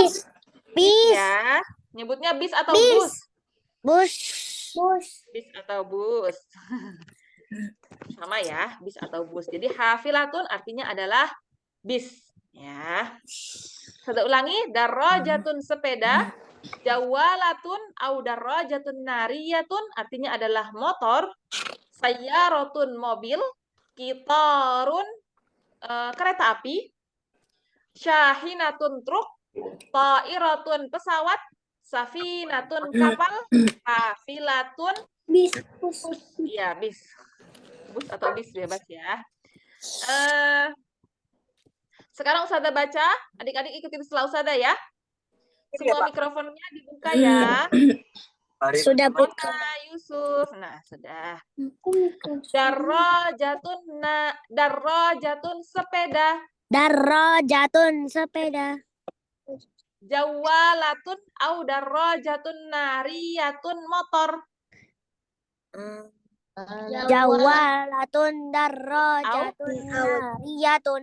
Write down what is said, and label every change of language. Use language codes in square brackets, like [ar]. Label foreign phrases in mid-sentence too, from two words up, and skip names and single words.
[id] Bis. Ya, nyebutnya bis atau Bis. bus? Bus. Bis atau bus. Sama ya, bis atau bus. Jadi hafilatun artinya adalah bis. Ya. Saya ulangi, darajatun sepeda, [ar] جوالة أو دراجة نارية [id] artinya adalah motor, sayyaratun mobil, kitarun kereta api, syahinatun truk, ta'iratun pesawat, safinatun kapal, hafilatun Bis. bus. Iya, bis. Bus atau bis bebas ya. Eh, sekarang Ustazah baca, adik-adik ikutin setelah Ustazah ya. Semua mikrofonnya dibuka ya. Sudah buka. Mana Yusuf? Nah, sudah. Darajatun Darajatun sepeda. sepeda. [ar] جوالة أو دراجة نارية motor. جوالة دراجة نارية.